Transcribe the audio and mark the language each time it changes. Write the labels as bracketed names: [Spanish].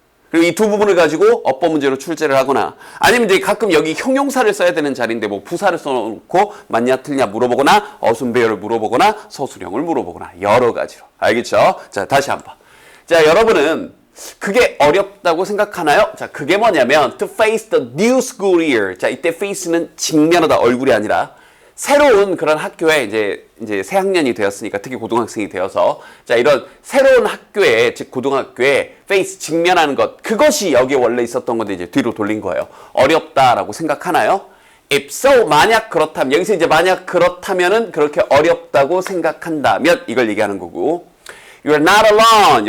[Korean] 그리고 이 두 부분을 가지고 어법 문제로 출제를 하거나 아니면 이제 가끔 여기 형용사를 써야 되는 자리인데 뭐 부사를 써놓고 맞냐 틀냐 물어보거나 어순배열을 물어보거나 서술형을 물어보거나 여러 가지로. 알겠죠? 자, 다시 한번. 자, 여러분은 그게 어렵다고 생각하나요? [English] 자, 그게 뭐냐면 to face the new school year. [Korean] 자, 이때 face는 직면하다 얼굴이 아니라 새로운 그런 학교에 이제 새 학년이 되었으니까 특히 고등학생이 되어서 자 이런 새로운 학교에 즉 고등학교에 face 직면하는 것 그것이 여기에 원래 있었던 건데 이제 뒤로 돌린 거예요. 어렵다라고 생각하나요? [English] If so [Korean] 만약 그렇다면 여기서 이제 만약 그렇다면은 그렇게 어렵다고 생각한다면 이걸 얘기하는 거고 [English] You're not alone.